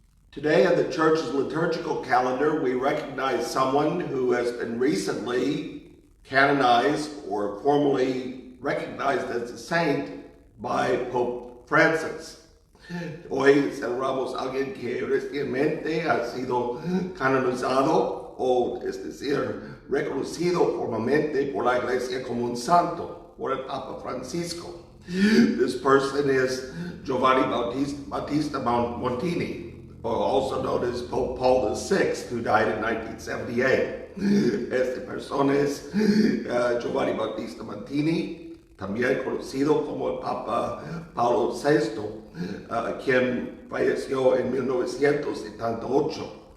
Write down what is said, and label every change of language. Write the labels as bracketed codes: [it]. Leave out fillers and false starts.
[en] Today on the church's liturgical calendar, we recognize someone who has been recently canonized or formally recognized as a saint by Pope Francis. [es] Hoy celebramos a alguien que recientemente ha sido canonizado o, es decir, reconocido formalmente por la Iglesia como un santo, por el Papa Francisco. [en] This person is Giovanni Battista Montini, also known as Pope Paul VI, who died in 1978. [es] Este persona es Giovanni Battista Montini, también conocido como el Papa Paulo VI, quien falleció en 1978.